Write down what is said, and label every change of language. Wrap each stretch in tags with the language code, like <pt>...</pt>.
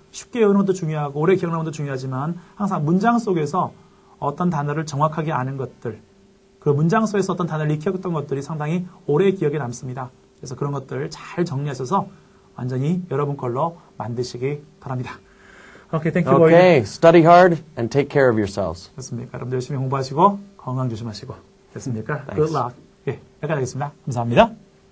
<ko>쉽게 외우는 것도 중요하고 오래 기억나는 것도 중요하지만 항상 문장 속에서 어떤 단어를 정확하게 아는 것들 그 문장 속에서 어떤 단어를 익혔던 것들이 상당히 오래 기억에 남습니다. 그래서 그런 것들 잘 정리하셔서 완전히 여러분 걸로 만드시기 바랍니다. 오케이, 땡큐 보이.</ko> <en>Okay, study hard and take care of yourselves.</en> <ko>됐습니까? 여러분들 열심히 공부하시고 건강 조심하시고 됐습니까?</ko> <en>Thanks. Good luck.</en> <ko>예, 여기까지 하겠습니다. 감사합니다.</ko>